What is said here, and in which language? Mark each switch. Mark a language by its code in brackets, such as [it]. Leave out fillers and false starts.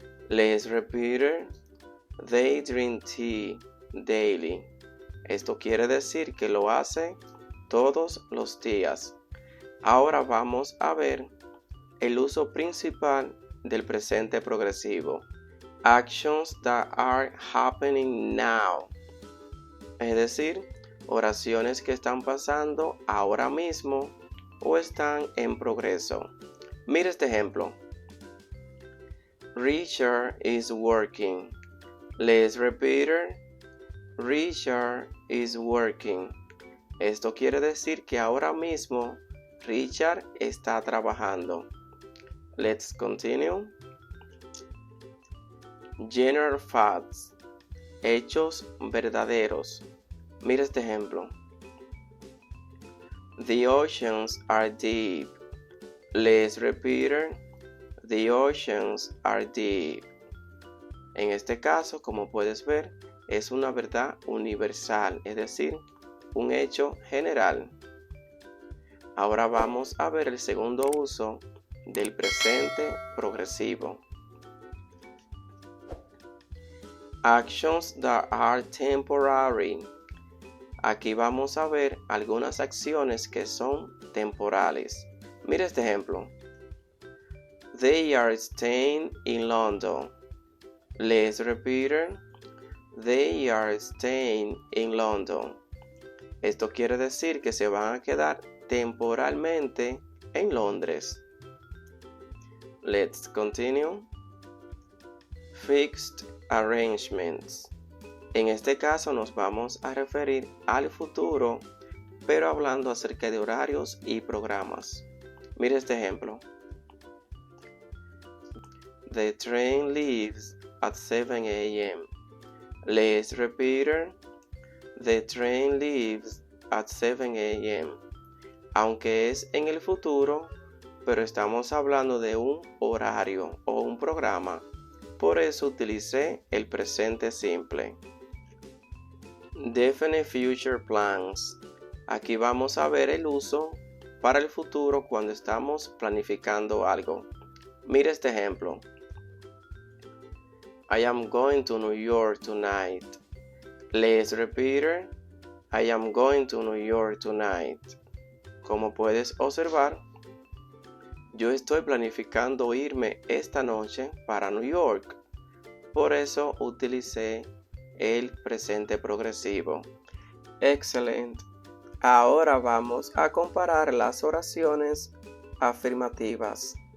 [en] Let's repeat it. They drink tea daily. [es] Esto quiere decir que lo hace todos los días. Ahora vamos a ver el uso principal del presente progresivo. [en] Actions that are happening now. [es] Es decir, oraciones que están pasando ahora mismo o están en progreso. Mira este ejemplo. [en] Richard is working. Let's repeat it. Richard is working. [es] Esto quiere decir que ahora mismo Richard está trabajando. [en] Let's continue. General facts. [es] Hechos verdaderos. Mira este ejemplo. [en] The oceans are deep. Let's repeat it. The oceans are deep. [es] En este caso, como puedes ver, es una verdad universal, es decir, un hecho general. Ahora vamos a ver el segundo uso del presente progresivo. [en] Actions that are temporary. [es] Aquí vamos a ver algunas acciones que son temporales. Mira este ejemplo. [en] They are staying in London. Let's repeat it. They are staying in London. [es] Esto quiere decir que se van a quedar temporalmente en Londres. [en] Let's continue. Fixed arrangements. [es] En este caso nos vamos a referir al futuro, pero hablando acerca de horarios y programas. Mira este ejemplo. [en] The train leaves at 7 a.m. Let's repeat it. The train leaves at 7 a.m. [es] Aunque es en el futuro, pero estamos hablando de un horario o un programa. Por eso utilicé el presente simple. [en] Definite future plans. [es] Aquí vamos a ver el uso para el futuro cuando estamos planificando algo. Mira este ejemplo. [en] I am going to New York tonight. Let's repeat it. I am going to New York tonight. [es] Como puedes observar, yo estoy planificando irme esta noche para New York. Por eso utilicé el presente progresivo. Excelente. Ahora vamos a comparar las oraciones afirmativas.